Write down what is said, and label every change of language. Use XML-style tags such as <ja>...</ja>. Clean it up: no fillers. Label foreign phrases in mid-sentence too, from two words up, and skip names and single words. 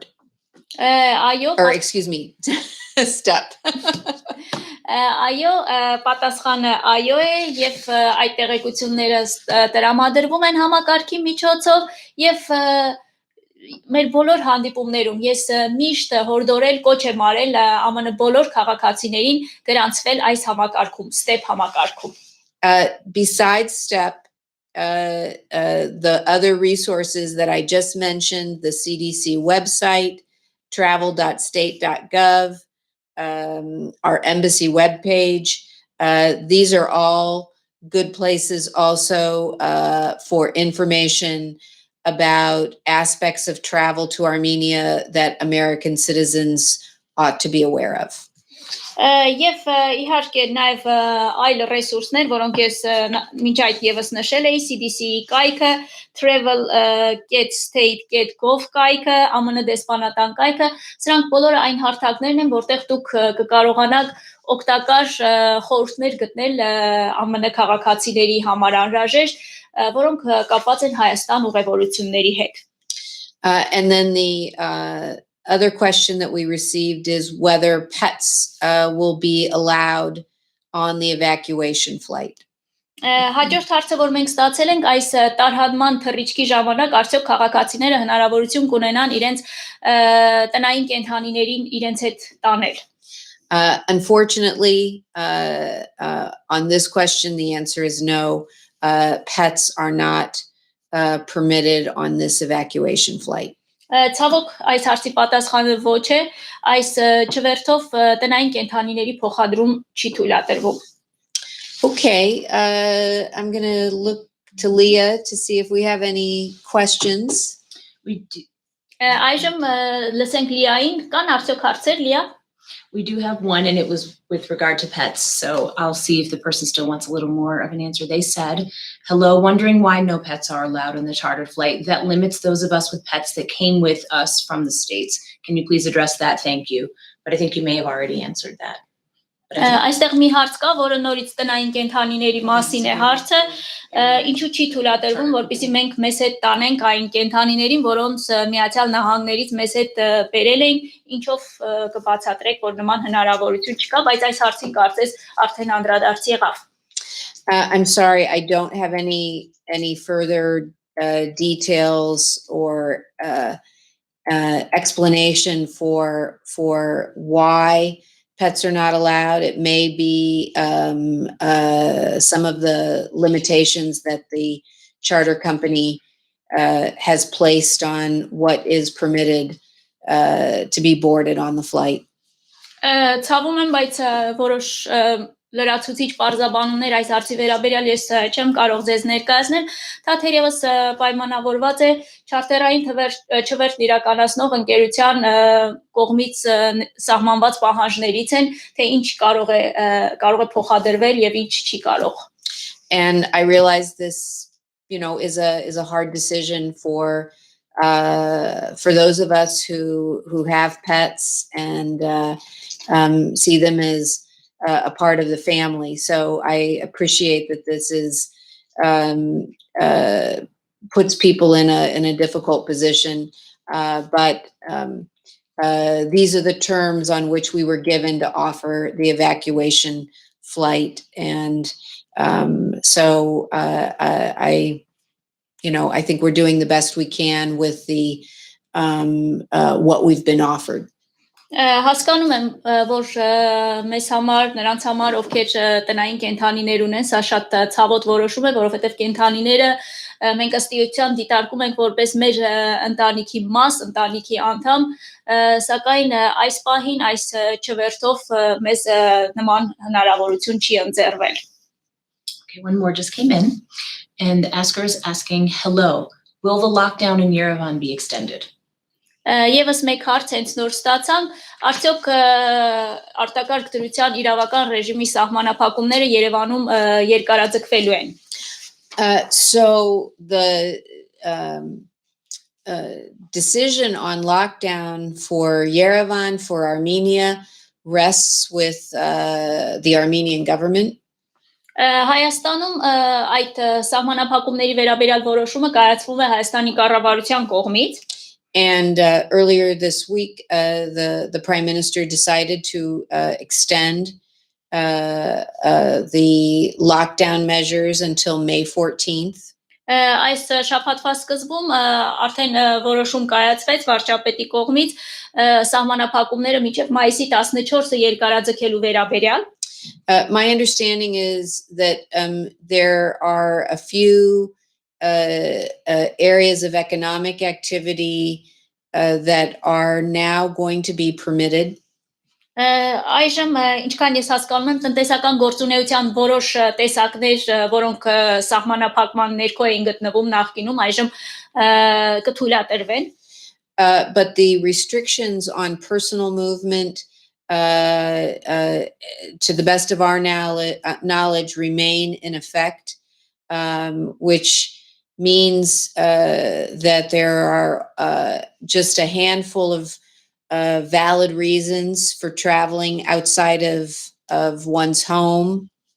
<en>Or excuse me, STEP.</en> <hy>Այո, պատասխանը այո է եւ այդ տեղեկությունները տրամադրվում են համակարգի միջոցով եւ մեր բոլոր հանդիպումներում ես միշտ հորդորել կոչ եմ արել ԱՄՆ բոլոր քաղաքացիներին գրանցվել այս համակարգում, STEP համակարգում.</hy> <en>Besides STEP, the other resources that I just mentioned, the CDC website, travel.state.gov, our embassy webpage, these are all good places also for information about aspects of travel to Armenia that American citizens ought to be aware of.</en> <hy>Եվ իհարկե նաև այլ ռեսուրսներ, որոնք ես մինչ այդ եւս նշել էի, CDC-ի կայքը, travel.state.gov կայքը, ԱՄՆ դեսպանատան կայքը, սրանք բոլորը այն հարթակներն են, որտեղ դուք կկարողանաք օգտակար խորհուրդներ գտնել ԱՄՆ քաղաքացիների համար անհրաժեշտ, որոնք կապված են Հայաստան ուղևորությունների հետ.</hy> <en>And then the other question that we received is whether pets will be allowed on the evacuation flight.</en> <hy>Հաջորդ հարցը, որ մենք ստացել ենք, այս տարհանման թռիչքի ժամանակ արդյոք քաղաքացիները հնարավորություն կունենան իրենց տնային կենդանիներին իրենց հետ տանել.</hy> <en>Unfortunately, on this question, the answer is no. Pets are not permitted on this evacuation flight.</en> <hy>Ցավոք այս հարցի պատասխանը ոչ է, այս չվերթով տնային կենդանիների փոխադրում չի թույլատրվում։</hy> <en>Okay, I'm going to look to Leah to see if we have any questions. We do,</en> <hy>Այժմ լսենք Լիային, կան արդյոք հարցեր, Լիա։</hy> <en>we do have one, and it was with regard to pets. So I'll see if the person still wants a little more of an answer. They said, hello, wondering why no pets are allowed on the chartered flight. That limits those of us with pets that came with us from the States. Can you please address that? Thank you. But I think you may have already answered that. But I think-</en> <hy>Այստեղ մի հարց կա, որը նորից տնային կենդանիների մասին է հարցը, ինչու չի թույլատրվում, որպեսզի մենք մեզ հետ տանենք այն կենդանիներին, որոնց Միացյալ Նահանգներից մեզ հետ բերել էին, ինչով կբացատրեք, որ նման հնարավորություն չկա, բայց այս հարցին կարծես արդեն անդրադարձ եղավ։</hy> <en>I'm sorry, I don't have any further details or explanation for why pets are not allowed. It may be some of the limitations that the charter company has placed on what is permitted to be boarded on the flight.</en> <hy>Ցավում եմ, բայց որոշ լրացուցիչ պարզաբանումներ այս հարցի վերաբերյալ ես չեմ կարող ձեզ ներկայացնել, դա թերևս պայմանավորված է չարտերային չվերթ իրականացնող ընկերության կողմից սահմանված պահանջներից են, թե ինչ կարող է փոխադրվել եւ ինչ չի կարող։</hy> <en>And I realize this, is a hard decision for those of us who have pets and see them as a part of the family. So I appreciate that this is puts people in a difficult position. But these are the terms on which we were given to offer the evacuation flight. And so I think we're doing the best we can with the what we've been offered.</en> <hy>Հասկանում եմ, որ մեզ համար, նրանց համար, ովքեր տնային կենդանիներ ունեն, սա շատ ցավոտ որոշում է, որովհետև կենդանիները մենք ըստ էության դիտարկում ենք որպես մեր ընտանիքի մաս, ընտանիքի անդամ, սակայն այս պահին, այս չվերթով մեզ նման հնարավորություն չի ընձեռվել։</hy> <en>Okay, one more just came in, and the asker is asking, hello, will the lockdown in Yerevan be extended?</en> <hy>Եվս մեկ հարց հենց նոր ստացամ, արդյոք արտակարգ դրության իրավական ռեժիմի սահմանափակումները Երևանում երկարաձգվելու են։</hy> <en>So the decision on lockdown for Yerevan, for Armenia, rests with the Armenian government.</en> <hy>Հայաստանում այդ սահմանափակումների վերաբերյալ որոշումը կայացվում է Հայաստանի կառավարության կողմից։</hy> <en>And earlier this week, the Prime Minister decided to extend the lockdown measures until May 14th.</en> <hy>Այս շաբաթվա սկզբում արդեն որոշում կայացվեց վարչապետի կողմից սահմանափակումները մինչև մայիսի 14-ը երկարաձգելու վերաբերյալ։</hy> <en>My understanding is that there are a few areas of economic activity that are now going to be permitted.</en> <hy>Այժմ ինչքան ես հասկանում եմ տնտեսական գործունեության որոշ տեսակներ, որոնք սահմանափակման ներքո էին գտնվում նախկինում, այժմ կթույլատրվեն.</hy> <en>But the restrictions on personal movement, to the best of our knowledge, remain in effect, which means that there are just a handful of valid reasons for traveling outside of one's home.</en>